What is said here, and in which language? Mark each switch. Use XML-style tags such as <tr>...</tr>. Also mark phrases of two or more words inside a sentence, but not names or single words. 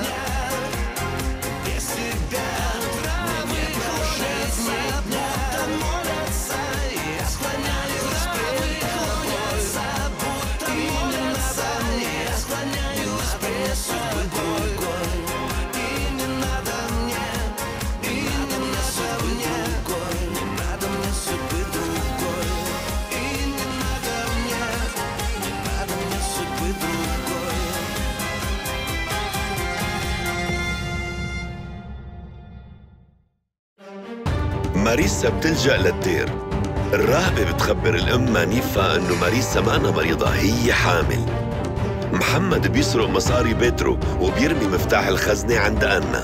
<ru>Без тебя травы кружатся, будто молятся, я склоняюсь перед тобой, будто молятся, я склоняюсь перед тобой. И не надо мне, и не надо мне, не надо мне судьбы другой. И не надо мне, не надо мне судьбы другой.</ru> <ar>ماريسا بتلجأ للدير. الراهبة بتخبر الأم مانيفا إنه ماريسا مانا مريضة، هي حامل. محمد بيسرق مصاري بيترو وبيرمي مفتاح الخزنة عند أنا.</ar>